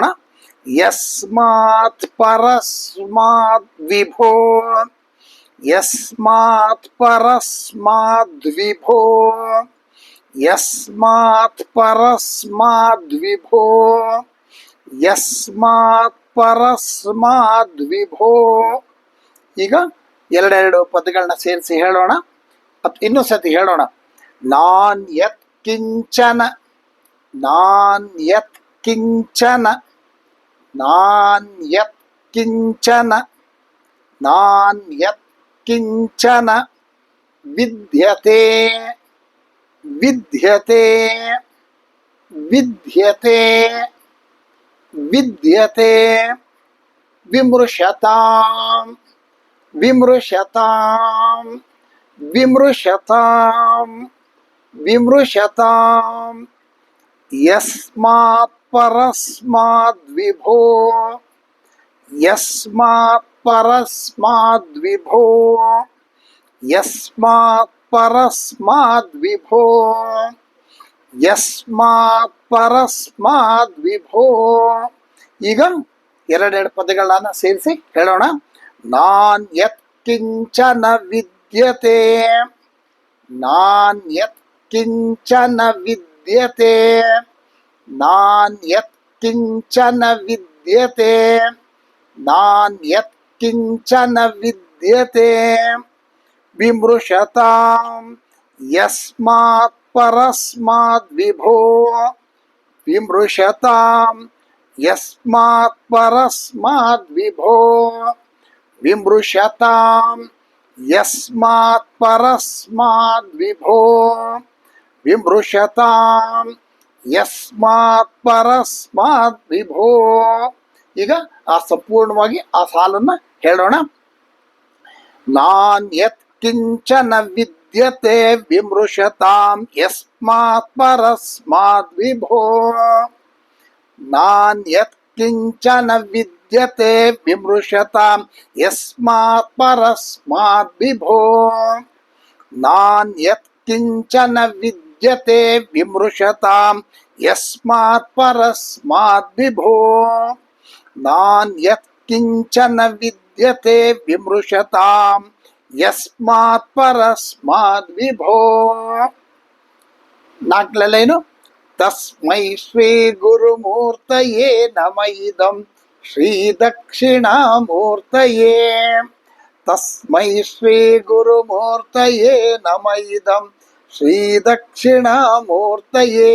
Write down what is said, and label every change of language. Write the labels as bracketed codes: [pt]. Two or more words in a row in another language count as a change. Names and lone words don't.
[sa] यस्मात् परस्माद् विभो यस्मात् परस्माद् विभो यस्मात् परस्माद् विभो यस्मात् परस्माद् विभो. [kn] ಈಗ ಎರಡೆರಡು ಪದಗಳನ್ನ ಸೇರಿಸಿ ಹೇಳೋಣ. ಇನ್ನೊಂದು ಸತಿ ಹೇಳೋಣ. [sa] नान् यत् किंचन नान् यत् किंचन नान् यत् किंचन नान् यत् किंचन विद्यते विद्यते विद्यते विद्यते विमृशतां विमृशतां विमृशतां विमृशतां. यस्मात् परस्माद् विभो यस्मात् परस्माद् विभो यस्मात् परस्माद् विभो यस्मात् परस्माद् विभो. [kn] ಈಗ ಎರಡೆರಡು ಪದಗಳನ್ನ ಸೇರಿಸಿ ಹೇಳೋಣ. [sa] नान् यत् किंचन विद्यते नान् यत् किंचन विद्यते नान् यत् किंचन विद्यते नान् यत् किंचन विद्यते विमृशतां यस्मात् परस्माद् विभो विमृशतां यस्मात् परस्माद् विभो विमृशतां यस्मात् परस्माद् विभो विमृशतां यस्मात् परस्माद् विभो. [kn] ಈಗ ಸಂಪೂರ್ಣವಾಗಿ ಆ ಸಾಲನ್ನ ಹೇಳೋಣ. [sa] नान् यत् किंचन विद्यते विमृशतां यस्मात् परस्माद् विभो नान् यत् किंचन विद्यते विमृशतां यस्मात् परस्माद् विभो नान् यत् किंचन विद्यते विमृशतां यस्मात् परस्माद् विभो नान् यत् किंचन विद्यते विमृशतां यस्मात् परस्माद् विभो. ನಾಲ್ಕನೇನು तस्मै श्री गुरुमूर्तये नम इदं श्री दक्षिणामूर्तये तस्मै श्री गुरुमूर्तये नम इदं श्री दक्षिणामूर्तये.